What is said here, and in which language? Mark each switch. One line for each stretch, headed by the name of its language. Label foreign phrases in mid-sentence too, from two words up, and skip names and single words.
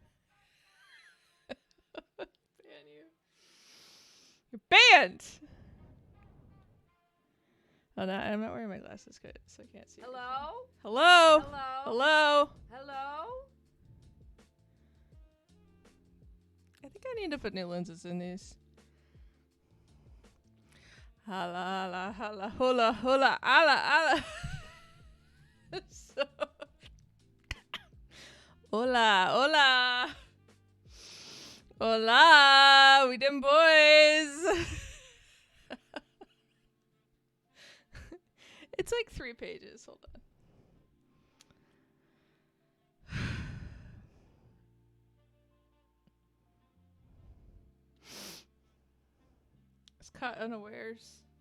English: Ban you. You're banned! Oh, no, I'm not wearing my glasses, so I can't see. Hello? Hello? Hello? Hello? Hello? I think I need to put new lenses in these. Hala, hala, hala, hola, hola, ala, ala. So, hola, hola. Hola, we them boys. It's like 3 pages. Hold on. It's caught unawares.